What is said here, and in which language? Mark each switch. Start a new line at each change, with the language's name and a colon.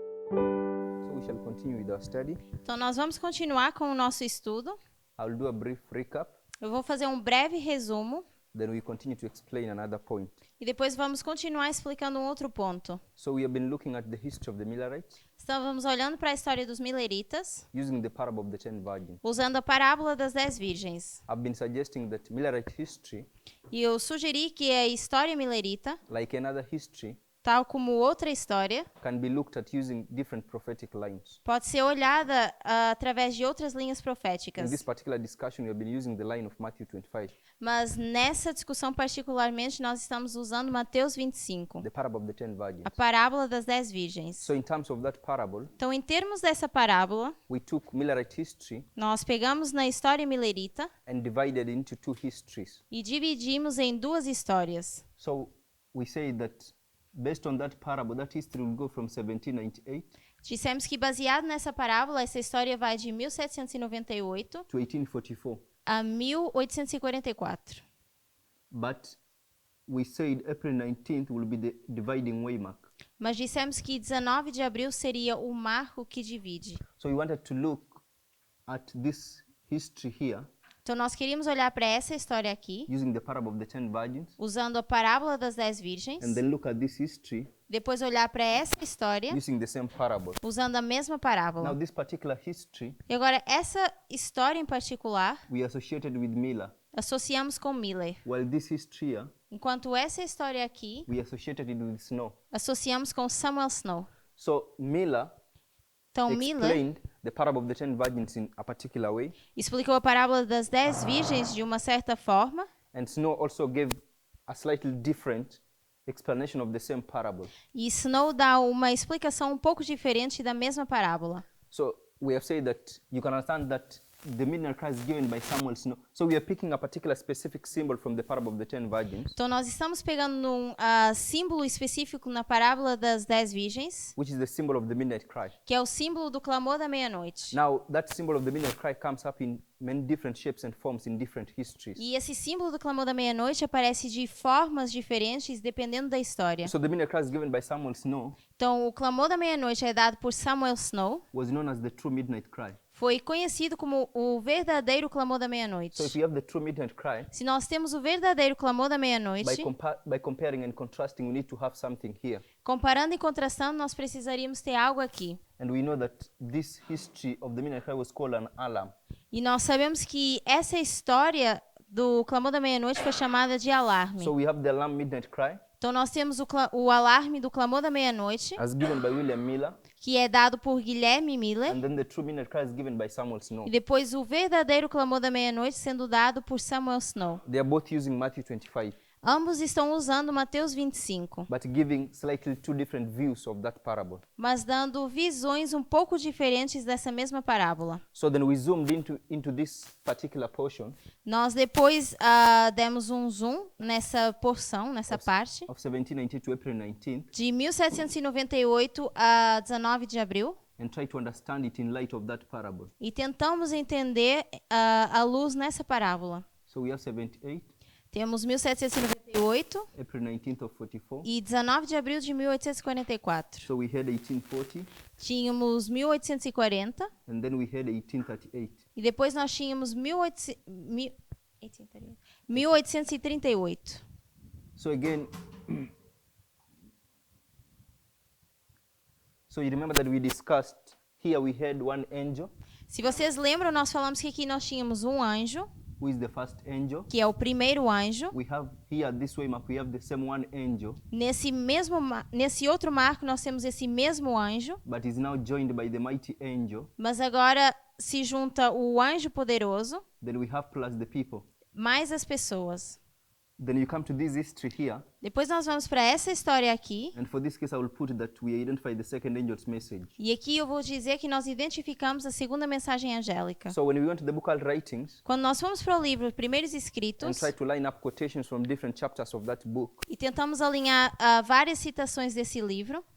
English: we shall continue with our study.
Portuguese: Então, nós vamos continuar com o nosso estudo.
English: I'll do a brief recap,
Portuguese: Eu vou fazer um breve resumo
English: then we continue to explain another point.
Portuguese: e depois vamos continuar explicando um outro ponto.
English: So we have been looking at the history of the Millerites
Portuguese: Estávamos olhando para a história dos Mileritas,
English: using the parable of the 10 virgins.
Portuguese: usando a parábola das 10 virgens.
English: I've been suggesting that Millerite history,
Portuguese: E eu sugeri que a história milerita,
English: like another history,
Portuguese: tal como outra história,
English: can be looked at using different prophetic lines.
Portuguese: pode ser olhada através de outras linhas
English: In
Portuguese: proféticas.
English: this particular discussion, we have been using the line of Matthew 25,
Portuguese: Mas nessa discussão particularmente, nós estamos usando Mateus 25,
English: the parable of the 10 virgins.
Portuguese: a parábola das 10 virgens.
English: So in terms of that parable,
Portuguese: Então, em termos dessa parábola,
English: we took Millerite history
Portuguese: nós pegamos na história milerita
English: and divided into two histories.
Portuguese: e dividimos em duas histórias.
English: So we say that based on that parable, that history will go from 1798
Portuguese: Dissemos que, baseado nessa parábola, essa história vai de 1798
English: to 1844.
Portuguese: a 1844.
English: But we said April 19th will be the dividing waymark.
Portuguese: Mas dissemos que 19 de abril seria o marco que divide.
English: So we wanted to look at this history here
Portuguese: Então, nós queríamos olhar para essa história aqui,
English: using the parable of the 10 virgins,
Portuguese: usando a parábola das 10 virgens,
English: and then look at this history
Portuguese: depois olhar para essa história,
English: using the same parable.
Portuguese: usando a mesma
English: Now,
Portuguese: parábola.
English: this particular history
Portuguese: E agora, essa história em particular,
English: we associated with Miller,
Portuguese: associamos com Miller,
English: while this history here
Portuguese: enquanto essa história aqui,
English: we associated it with Snow.
Portuguese: associamos com Samuel Snow.
English: So Miller
Portuguese: Então, Miller
English: explained the parable of the 10 virgins in a particular way,
Portuguese: explicou a parábola das 10 virgens de uma certa forma,
English: and Snow also gave a slightly different explanation of the same parable.
Portuguese: e Snow dá uma explicação um pouco diferente da mesma parábola.
English: So we have said that you can understand that the midnight cry is given by Samuel Snow. So we are picking a particular specific symbol from the parable of the 10 virgins,
Portuguese: Então, nós estamos pegando um símbolo específico na parábola das 10 virgens,
English: which is the symbol of the midnight cry.
Portuguese: que é o símbolo do clamor da meia-noite.
English: Now, that symbol of the midnight cry comes up in many different shapes and forms in different histories.
Portuguese: E esse símbolo do clamor da meia-noite aparece de formas diferentes dependendo da história.
English: So the midnight cry is given by Samuel Snow
Portuguese: Então, o clamor da meia-noite é dado por Samuel Snow,
English: was known as the true midnight cry.
Portuguese: foi conhecido como o verdadeiro clamor da
English: So
Portuguese: meia-noite.
English: if you have the true midnight cry,
Portuguese: Se nós temos o verdadeiro clamor da meia-noite,
English: by comparing and contrasting, we need to have something here.
Portuguese: comparando e contrastando, nós precisaríamos ter algo aqui.
English: And we know that this history of the midnight cry was called an alarm.
Portuguese: E nós sabemos que essa história do clamor da meia-noite foi chamada de alarme.
English: So we have the alarm midnight cry
Portuguese: Então, nós temos o alarme do clamor da meia-noite,
English: as given by William Miller,
Portuguese: que é dado por Guilherme Miller,
English: and then the true midnight cry is given by Samuel Snow.
Portuguese: e depois o verdadeiro clamor da meia-noite sendo dado por Samuel Snow.
English: They are both using Matthew 25,
Portuguese: Ambos estão usando Mateus 25,
English: but giving slightly two different views of that parable.
Portuguese: mas dando visões um pouco diferentes dessa mesma parábola.
English: So then we zoomed into this particular portion
Portuguese: Nós depois demos um zoom nessa porção, nessa parte,
English: of 1790 to April 19th
Portuguese: de 1798 a 19 de abril,
English: and try to understand it in light of that parable.
Portuguese: e tentamos entender a luz nessa parábola.
English: So we have 78,
Portuguese: Temos 1798
English: April 19th of 44.
Portuguese: e 19 de abril de 1844.
English: So we had 1840,
Portuguese: Tínhamos 1840
English: and then we had 1838.
Portuguese: e depois nós tínhamos 1838.
English: So again, so you remember that we discussed here we had one angel,
Portuguese: Se vocês lembram, nós falamos que aqui nós tínhamos um anjo,
English: who is the first angel.
Portuguese: que é o primeiro anjo.
English: We have here this way mark, we have the same one angel,
Portuguese: Nesse outro marco nós temos esse mesmo anjo,
English: but is now joined by the mighty angel.
Portuguese: mas agora se junta o anjo poderoso
English: Then we have plus the people.
Portuguese: mais as pessoas.
English: Then you come to this history here,
Portuguese: Depois nós vamos para essa história aqui,
English: and for this case I will put that we identify the second angel's message.
Portuguese: e aqui eu vou dizer que nós identificamos a segunda mensagem angélica.
English: So when we went to the book writings
Portuguese: Quando nós fomos para o livro Primeiros
English: and
Portuguese: Escritos
English: try to line up quotations from different chapters of that book,
Portuguese: e tentamos alinhar várias citações desse livro,